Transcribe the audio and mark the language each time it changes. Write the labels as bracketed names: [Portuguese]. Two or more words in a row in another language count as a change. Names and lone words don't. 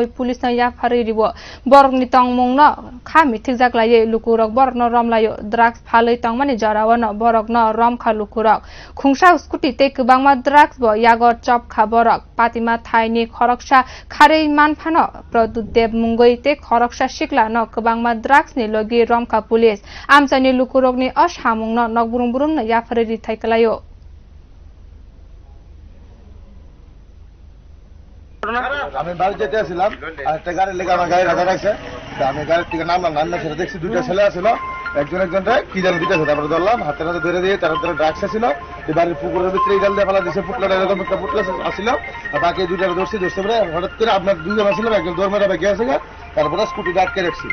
[Kok Borok] police na ya phari ribo borok ni tangmungna khami thikjak laye lukurok borok no romlayo drugs phaloi tangmani jarawa no borok no rom kha lukurok khungsa scooty te kwbangma drugs bo yagor chop kha borok patima thaini khoroksa kharei manphano produdev mungoi te khoroksa shiklana kwbangma drugs ni logi rom kha police amsani lukurok ni ashamungno nokburung burung na ya phari ri thaikalayo [Bangla] আমি বাড়ি যেতে আসছিলাম আর একটা গাড়ি লেগে আমার গাড়ি রাখা রাখছে আমি গাড়ির থেকে নামলাম নামলে সেটা দেখছি দুইটা ছেলে আসছিল একজনটা কি জানি দিতেছে তারপরে ধরলাম হাতে হাতে ধরে দিয়ে তার ড্রাগস ছিল এই বাড়ির পুকুরের ভিতরে এই জাল দিয়ে ফেলা দিয়েছে পুটলা এরকম একটা পুটলা আসছিল আর বাকি দুইটা ধরছি পরে হঠাৎ করে আপনার দুইজন আসছিল একজন দৌড় মেরা ব্যাগে আছে তারপরে স্কুটি আটকে রাখছি